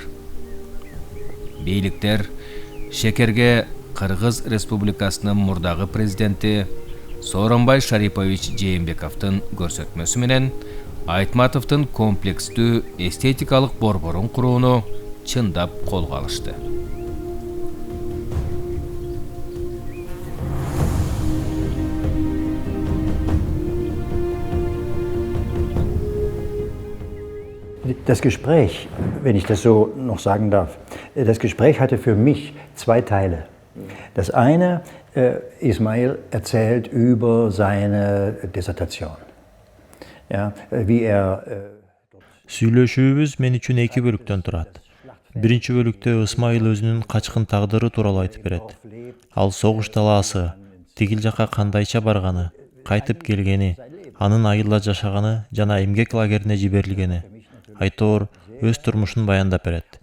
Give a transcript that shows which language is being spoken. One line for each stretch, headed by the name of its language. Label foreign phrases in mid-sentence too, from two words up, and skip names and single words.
Kyrgyz: Бийликтер Шекерге Кыргыз Республикасынын мурдагы президенти Сооронбай Шарипович Жээнбековдун көрсөтмөсү менен Айтматовдун комплекстүү эстетикалык борборун курууну чындап колго алышты.
German: Das Gespräch, wenn ich das so noch sagen darf, das Gespräch hatte für mich zwei Teile. Das eine, Ismail erzählt über seine Dissertation. Ja, wie
Kyrgyz: Сүйлөшүүбүз мен үчүн эки бөлүктөн турат. Биринчи бөлүктө Исмаил өзүнүн качкын тагдыры тууралуу айтып берет. Ал согуш талаасы, тигил жака кандайча барганы, кайтып келгени, анын айылда жашаганы жана эмгек лагерине жиберилгени, айтор өз турмушун баяндап берет.